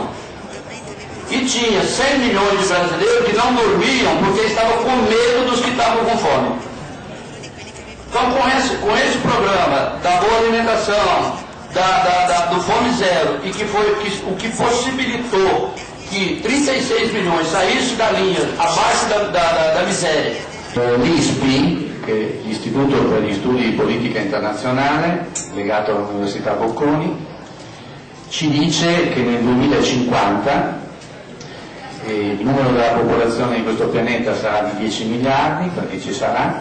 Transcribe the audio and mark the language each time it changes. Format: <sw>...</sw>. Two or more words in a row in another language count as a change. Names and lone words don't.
<pt>E tinha 100 milhões de brasileiros que não dormiam porque estavam com medo dos que estavam com fome. Então, com esse programa da boa alimentação, do Fome Zero, e que foi o que possibilitou que 36 milhões saíssem da linha abaixo da miséria.</pt> <it>L'ISPI, che è l'Istituto per gli Studi di Politica Internazionale, legato all'Università Bocconi, ci dice che nel 2050 il numero della popolazione di questo pianeta sarà di 10 miliardi, perché ci sarà.</it>